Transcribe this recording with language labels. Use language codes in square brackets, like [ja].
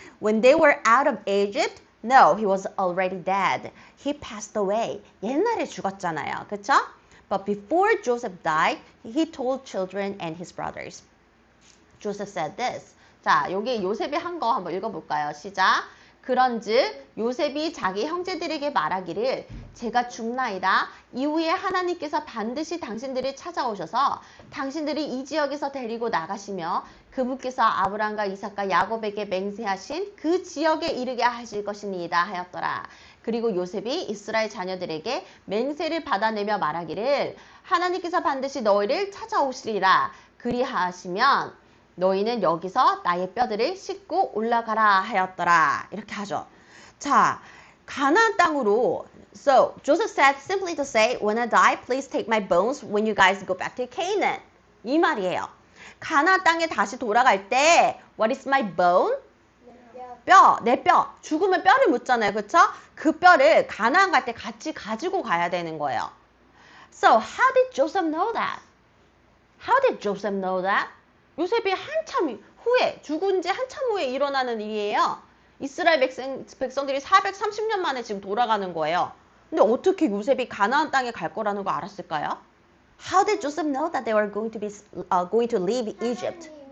[en] When they were out of Egypt, no, he was already dead. He passed away. [ko] 옛날에 죽었잖아요. 그쵸? [en] But before Joseph died, he told children and his brothers. Joseph said this. [ko] 자, 여기 요셉이 한 거 한번 읽어볼까요? 시작. 그런즉 요셉이 자기 형제들에게 말하기를 제가 죽나이다. 이후에 하나님께서 반드시 당신들을 찾아오셔서 당신들이 이 지역에서 데리고 나가시며 그분께서 아브라함과 이삭과 야곱에게 맹세하신 그 지역에 이르게 하실 것이니이다 하였더라. 그리고 요셉이 이스라엘 자녀들에게 맹세를 받아내며 말하기를 하나님께서 반드시 너희를 찾아오시리라. 그리하시면 너희는 여기서 나의 뼈들을 씻고 올라가라 하였더라. 이렇게 하죠. 자, 가나안 땅으로 [en] So Joseph said simply to say, when I die, please take my bones when you guys go back to Canaan. [ko] 이 말이에요. 가나안 땅에 다시 돌아갈 때 [en] What is my bone? [ko] 뼈, 내 뼈. 죽으면 뼈를 묻잖아요. 그쵸? 그 뼈를 가나안 갈 때 같이 가지고 가야 되는 거예요. [en] So how did Joseph know that? How did Joseph know that? [ko] 요셉이 한참 후에, 죽은 지 한참 후에 일어나는 일이에요. 이스라엘 백성들이 430년 만에 지금 돌아가는 거예요. 근데 어떻게 요셉이 가나안 땅에 갈 거라는 거 알았을까요? [en] How did Joseph know that they were going to leave Egypt?